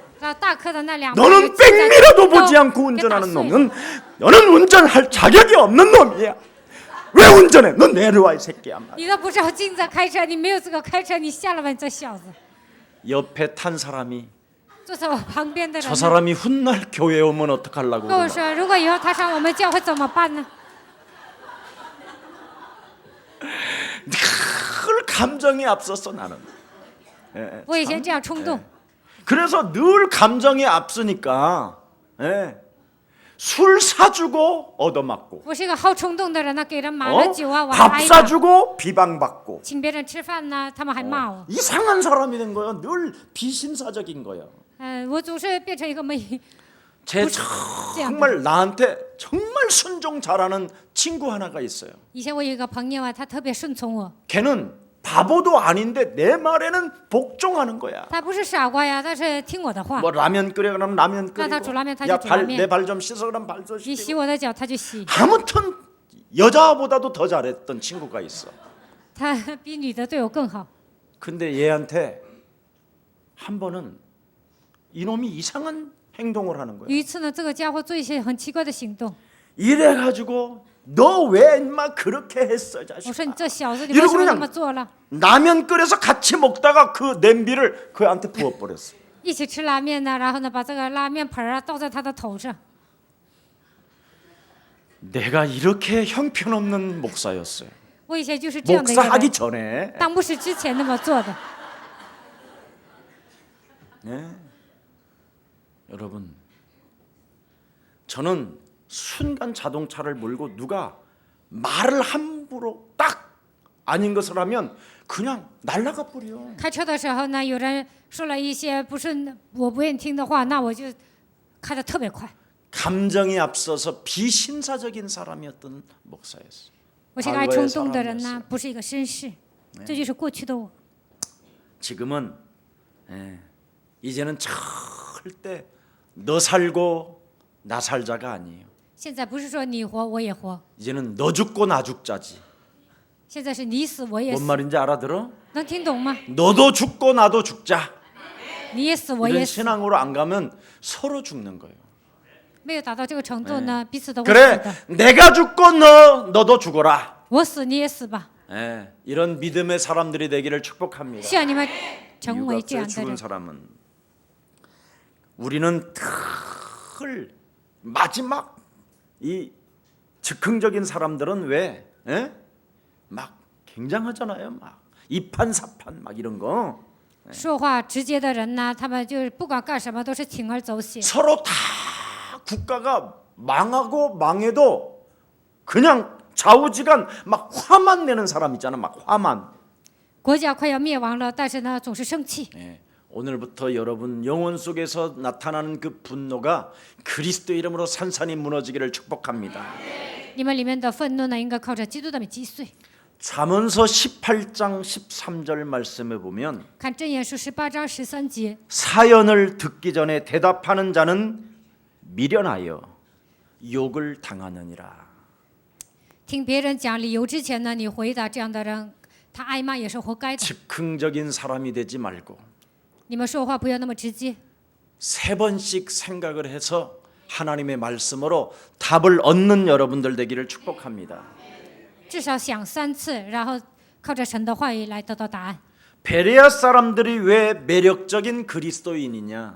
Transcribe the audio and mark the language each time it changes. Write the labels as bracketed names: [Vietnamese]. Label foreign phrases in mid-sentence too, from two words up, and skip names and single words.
[Chinese] 然后大客的那两边 [Korean] 너는 [Chinese] 就停在 [Korean] 백미러도 [Chinese] 都 [Korean] 보지 않고 [Chinese] 给打 [Korean] 운전하는 [Chinese] 碎了 [Korean] 놈은 너는 운전할 자격이 없는 놈이야. 왜 운전해? 너 내려와 이 새끼야. [Chinese] 你都不知道镜子开车，你没有资格开车，你下来吧，你这小子！ [Korean] 옆에 탄 사람이 [Chinese] 坐在我旁边的人 [Korean] 저 [Chinese] 呢 [Korean] 사람이 훗날 교회 오면 어떡하려고 [Chinese] 跟我 [Korean] 그러나. [Chinese] 说，如果以后他上我们教会怎么办呢？ [Korean] 늘 감정이 앞섰어 나는. 예, [Chinese] 我以前这样冲动， [Korean] 그래서 늘 감정이 앞서니까 예, 술 사주고 얻어맞고 [Chinese] 我是一个好冲动的人呢，给人买了酒啊，我还 [Korean] 밥 [Chinese] 挨打； [Korean] 사주고 비방받고 [Chinese] 请别人吃饭呢，他们还骂我。 [Korean] 이상한 사람이 된 거예요. 늘 비신사적인 거예요. [Chinese] 我总是变成一个没 [Korean] 제 [Chinese] 这样的。 [Korean] 정말 나한테 정말 순종 잘하는 친구 하나가 있어요. [Chinese] 以前我有一个朋友啊，他特别顺从我， [Korean] 걔는 바보도 아닌데 내 말에는 복종하는 거야. [Chinese] 他不是傻瓜呀，但是听我的话。 [Korean] 뭐 라면 끓여 그러면 라면 끓이고 나 다 라면 다 줘, 라면. 내 발 좀 씻어 그러면 발도 [Chinese] 你洗 [Korean] 씻고 [Chinese] 我的脚，他就洗， [Korean] 아무튼 여자보다도 더 잘했던 친구가 있어. [Chinese] 他比女的对我更好。 [Korean] 근데 얘한테 한 번은 이놈이 이상한 행동을 하는 [Chinese] 有 [Korean] 거야. [Chinese] 一次呢，这个家伙做一些很奇怪的行动， [Korean] 이래가지고 너 왜 인마 그렇게 했어 [Chinese] 我 [Korean] 자식아. [Chinese] 说你这小子，你为 [Korean] 이러고 [Chinese] 什么这 [Korean] 그냥 [Chinese] 么做了？ [Korean] 라면 끓여서 같이 먹다가 그 냄비를 그한테 부어버렸어. [Chinese] 一起吃拉面呢，然后呢，把这个拉面盆啊倒在他的头上。 [Korean] 내가 이렇게 형편없는 목사였어요. [Chinese] 我以前就是这样的一个 [Korean] 목사하기 [Chinese] 人， [Korean] 전에. [Chinese] 当牧师之前那么做的。 [Korean] 네. 여러분, 저는 순간 자동차를 몰고 누가 말을 함부로 딱 아닌 것을 하면 그냥 날아가 버려. [Chinese] 开车的时候呢，有人说了一些不是我不愿意听的话，那我就开得特别快。 [Korean] 감정이 앞서서 비신사적인 사람이었던 목사였어요. [Chinese] 我是一个爱冲动的人呢，不是一个绅士，这就是过去的我。 [Korean] 지금은 이제는 절대 너 살고 나 살자가 아니에요. [Chinese] 现在不是说你活我也活， [Korean] 이제는 너 죽고 나 죽자지. [Chinese] 现在是你死我也 [Korean] 뭔 [Chinese] 死， [Korean] 말인지 알아들어? [Chinese] 能听懂吗？ [Korean] 너도 죽고 나도 죽자. [Chinese] 你也死我 [Korean] 이런 [Chinese] 也死， [Korean] 신앙으로 안 가면 서로 죽는 거예요. [Chinese] 没有达到这个程度呢，彼此都会死 [Korean] 그래, [Chinese] 的。 [Korean] 내가 죽고 너도 죽어라. [Chinese] 我死你也死吧， [Korean] 이런 믿음의 사람들이 되기를 축복합니다. [Chinese] 希望你们成为这 [Korean] 유각죄 [Chinese] 样的 [Korean] 죽은 [Chinese] 人。 [Korean] 사람은 우리는 늘 마지막 이 즉흥적인 사람들은 왜? 막 굉장하잖아요. 막 이판사판 막 이런 거. [Chinese] 说话直接的人呢，他们就是不管干什么都是铤而走险。 [Korean] 서로 다 국가가 망하고 망해도 그냥 좌우지간 막 화만 내는 사람 있잖아. 막 화만. [Chinese] 国家快要灭亡了，但是呢总是生气。 [Korean] 예, 오늘부터 여러분 영혼 속에서 나타나는 그 분노가 그리스도 이름으로 산산이 무너지기를 축복합니다. [Chinese] 你们里面的愤怒呢，应该靠着基督的击碎。 [Korean] 잠언서 18장 13절 말씀에 보면 [Chinese] 看箴言书18章13节， [Korean] 사연을 듣기 전에 대답하는 자는 미련하여 욕을 당하느니라. [Chinese] 听别人讲理由之前呢，你回答这样的人，他挨骂也是活该的。 [Korean] 즉흥적인 사람이 되지 말고 [Chinese] 你们说话不要那么直接， [Korean] 3번씩 생각을 해서 하나님의 말씀으로 답을 얻는 여러분들 되기를 축복합니다. [Chinese] 至少想3次，然后靠着神的话语来得到答案。 [Korean] 베레아 사람들이 왜 매력적인 그리스도인이냐?